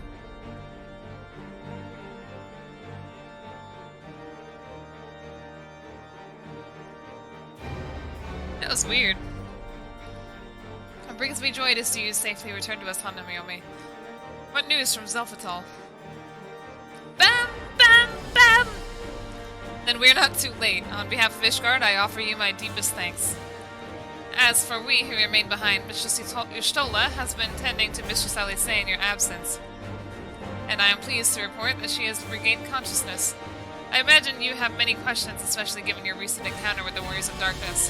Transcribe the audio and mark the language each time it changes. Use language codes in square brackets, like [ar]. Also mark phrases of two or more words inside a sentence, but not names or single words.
[en] That was weird. What brings me joy to see you safely return to us, Hanayome. What news from Zelfatal? Bam! Bam! Bam! Then we're not too late. On behalf of Ishgard, I offer you my deepest thanks. As for we who remain behind, Mistress Y'shtola has been tending to Mistress Alice in your absence. And I am pleased to report that she has regained consciousness. I imagine you have many questions, especially given your recent encounter with the Warriors of Darkness.